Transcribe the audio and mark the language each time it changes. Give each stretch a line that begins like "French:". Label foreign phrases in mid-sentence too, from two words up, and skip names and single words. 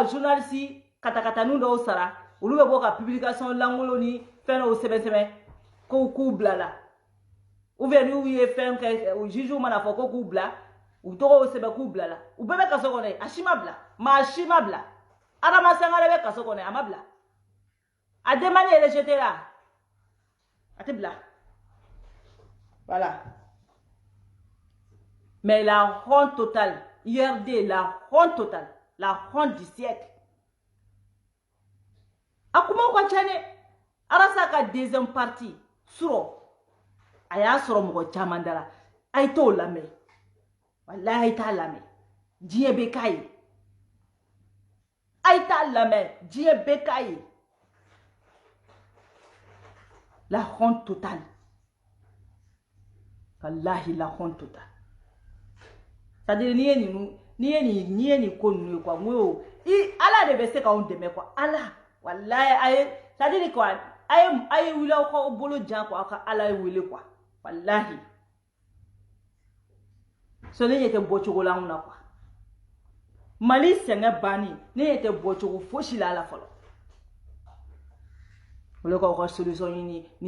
Bambara: journaliste katakata nu do sara olu be bo ka publication langolo ni fɛn o sɛbɛsɛbɛ ko k'u bila la
French: ou bien
Bambara: n'u ye fɛn kɛ o juge mana fɔ ko k'u bila u tɔgɔ o sɛbɛn k'u bila la u bɛɛ bɛ kaso kɔnɔ a si ma bila maa si ma bila Adama Sangare bɛ kaso kɔnɔ a ma bila a
French: demande est rejetée là
Bambara: a tɛ bila voilà
French: mais la honte totale IRD la honte totale la honte du siècle
Bambara: a kuma ka ca dɛ Arasa ka
French: deuxième partie
Bambara: sɔrɔ a y'a sɔrɔ mɔgɔ caman dara a ye t'o lamɛn wallahi a ye t'a lamɛn diɲɛ bɛ k'a ye a ye t'a lamɛn diɲɛ bɛ k'a ye
French: la honte totale
Bambara: wallahi
French: la honte totale c'est-à-dire
Bambara: n'i ye nin ko ninnu ye quoi n ko Ala de bɛ se k'anw dɛmɛ quoi Ala wallahi a ye
French: c'est-à-dire quoi
Bambara: a ye wuli aw ka bolo jan quoi aw ka Ala ye wele quoi wallahi so ne ɲɛ tɛ bɔcogo la anw na quoi Mali sɛgɛn banni ne ɲɛ tɛ bɔcogo fosi la a la fɔlɔ olu k'aw ka solution ɲini ni